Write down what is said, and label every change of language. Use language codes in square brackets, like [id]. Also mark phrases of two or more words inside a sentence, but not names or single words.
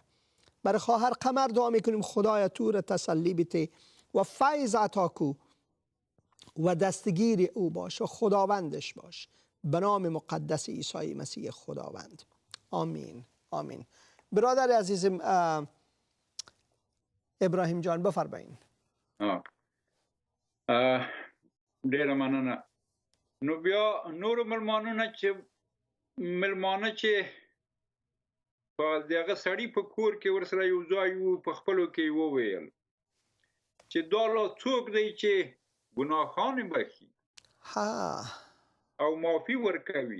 [fa] برای خواهر قمر دعا میکنیم خدایا تو را تسلی بده و فیض عطا کو و دستگیر او باش و خداوندش باش، به نام مقدس عیسی مسیح خداوند. آمین آمین. برادر عزیزم ابراهیم جان بفرمایید. [ps] ډیره مننه. نو بیا نور ملمانه چې په دغه سړي په کور کې ورسره یو ځای وو، په خپلو کې وویل چې دا لا څوک دی چې ګناهان بخي او معافي ورکوي.